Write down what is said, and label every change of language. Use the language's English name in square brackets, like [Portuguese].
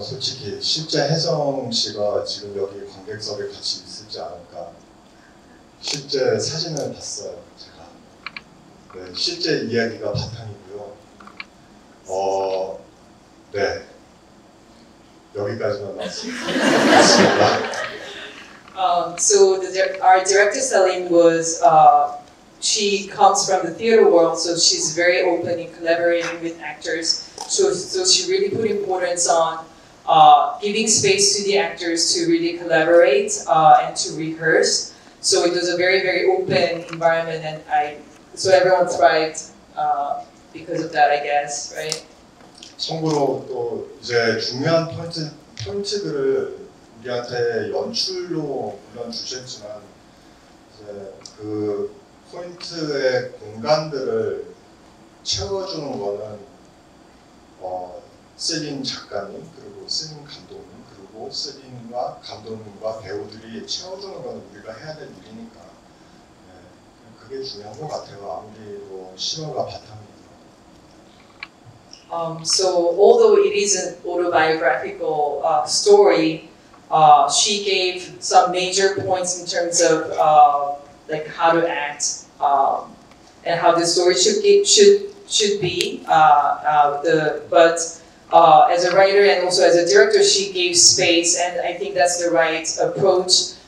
[Korean] 솔직히 실제 혜성 씨가 지금 여기 관객석에 같이 있을지 않을까. 실제 사진을 봤어요, 제가. 네, 실제 이야기가 바탕이고요. 네. 여기까지만 말씀드리겠습니다. [English] So our director Celine was, she comes from the theater world, so she's very open in collaborating with actors. So she really put importance on giving space to the actors to really collaborate and to rehearse. So it was a very, very open environment, and so everyone thrived because of that, I guess, right? [Korean] 참고로 또 이제 중요한 포인트들을 우리한테 연출로 물론 주셨지만 이제 그 포인트의 공간들을 채워주는 거는 셀린 작가님 그리고 셀린 감독님 그리고 셀린과 감독님과 배우들이 채워주는 건 우리가 해야 될 일이니까 그게 중요한 것 같아요. 아무리 뭐 실화가 바탕이고. [English] So although it is an autobiographical story, she gave some major points in terms of like how to act and how the story should be. But as a writer and also as a director, she gave space, and I think that's the right approach.